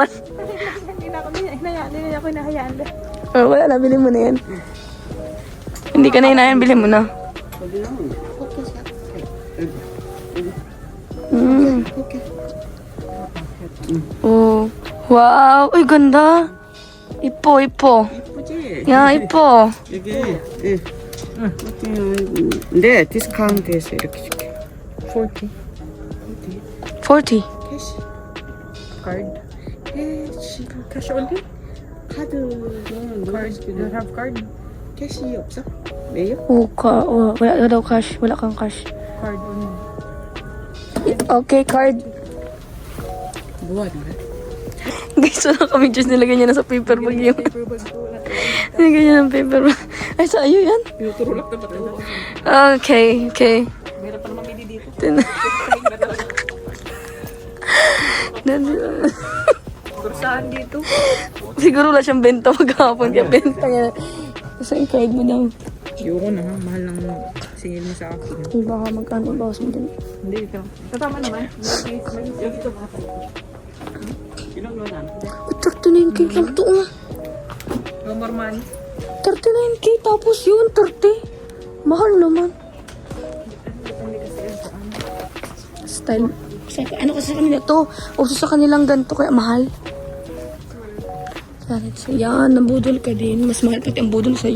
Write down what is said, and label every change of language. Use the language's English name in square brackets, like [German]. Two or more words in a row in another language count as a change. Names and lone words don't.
[Filipino] Hindi na ako hinahayaan. Oh, wala na, bilhin mo na yan. Hindi ka na hinayan, bilhin mo na. Oh. Wow. Uy, ganda. Ipo. [Korean] 예쁘지? 야, 이뻐. 이게 네 디스카운트해서 이렇게 줄게. 40. 40. 캐시 [English] Card. [Korean] 캐시 [English] Cash only? [Korean] 카드는 [English] Card. You don't have card? [Korean] 캐시 없어? 왜요? [Filipino] Wala daw cash. Wala kang cash. [English] Card only. Okay, card. [Korean] 뭐 하는 거야? [Filipino] Guys, wala kami juice. Nilagay niya na sa [English] paper bag [Filipino] yung... Nilagay niya ng [English] paper bag. [Filipino] Ay, sa'yo yan? Tinutulak na ba ito? Okay. Meron pa naman mili dito. Kursahan dito. Siguro wala siyang benta maghapon. Kaya benta niya. Kasi yung card mo daw. Ayoko na ha. Mahal ng singil mo sa akin. Ay, baka magkano bawas mo din. Hindi, ito. Tatama naman. Yung ito ba? Uy, 39K lang to. [English] No more money. [Filipino] 39K tapos yun, 30. Mahal naman. Style. Ano kasi sa kanila to? Uso sa kanilang ganito kaya mahal. Yan, nabudol ka din. Mas mahal pati ang budol sa'yo.